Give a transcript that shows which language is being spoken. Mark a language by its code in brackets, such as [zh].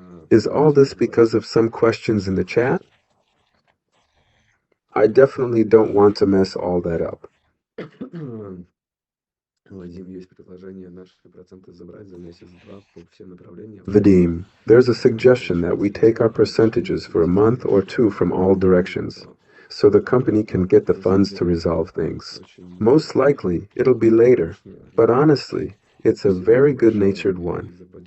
[en] Is all this because of some questions in the chat? I definitely don't want to mess all that up. [ru] Вадим, есть предложение наши проценты забрать за месяц-два по всем направлениям. [en] Vadim, there's a suggestion that we take our percentages for a month or two from all directions, so the company can get the funds to resolve things. Most likely, it'll be later, but honestly, it's a very good-natured one.